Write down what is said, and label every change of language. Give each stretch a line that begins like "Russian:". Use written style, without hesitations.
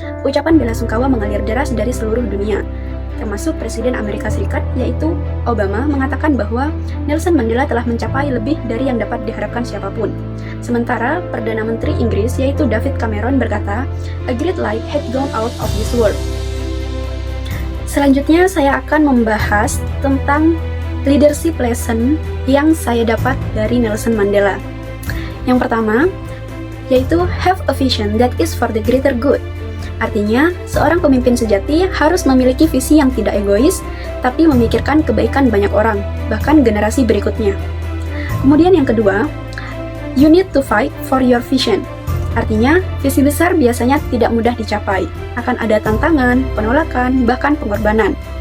Indonesian: Ucapan bela sungkawa mengalir deras dari seluruh dunia, termasuk Presiden Amerika Serikat, yaitu Obama, mengatakan bahwa Nelson Mandela telah mencapai lebih dari yang dapat diharapkan siapapun. Sementara Perdana Menteri Inggris, yaitu David Cameron, berkata,
English: "A great light had gone out of this world."
Indonesian: Selanjutnya, saya akan membahas tentang leadership lesson yang saya dapat dari Nelson Mandela. Yang pertama, yaitu
English: have a vision that is for the greater good.
Indonesian: Artinya, seorang pemimpin sejati harus memiliki visi yang tidak egois, tapi memikirkan kebaikan banyak orang, bahkan generasi berikutnya. Kemudian yang kedua,
English: you need to fight for your vision.
Indonesian: Artinya, visi besar biasanya tidak mudah dicapai, akan ada tantangan, penolakan, bahkan pengorbanan.